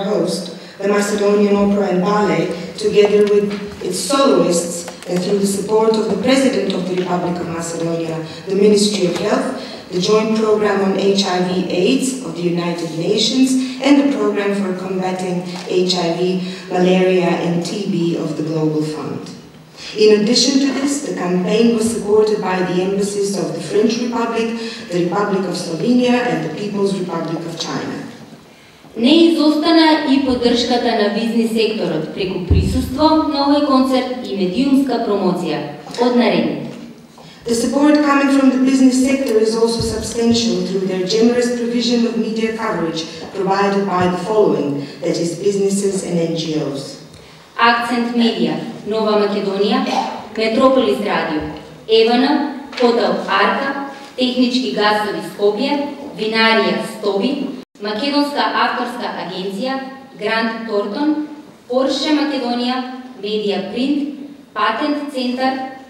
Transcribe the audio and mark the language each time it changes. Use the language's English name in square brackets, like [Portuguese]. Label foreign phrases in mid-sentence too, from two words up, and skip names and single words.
[English] host, the Macedonian Opera and Ballet, together with its soloists, and through the support of the President of the Republic of Macedonia, the Ministry of Health, the Joint Program on HIV/AIDS of the United Nations, and the Program for Combating HIV, Malaria, and TB of the Global Fund. In addition to this, the campaign was supported by the embassies of the French Republic, the Republic of Slovenia, and the People's Republic of China. [Macedonian] Не изостана и поддршката на бизнис секторот преку присуство на овој концерт и медиумска промоција од наредните. [English] The support coming from the business sector is also substantial through their generous provision of media coverage provided by the following, that is, businesses and NGOs. [Macedonian] Акцент Медија, Нова Македонија, Метрополис Радио, Евана, Хотел Арка, Технички газови Скопје, Винарија Стоби, Македонска авторска агенција, Гранд Тортон, Порше Македонија, Медија Принт, Патент Центар,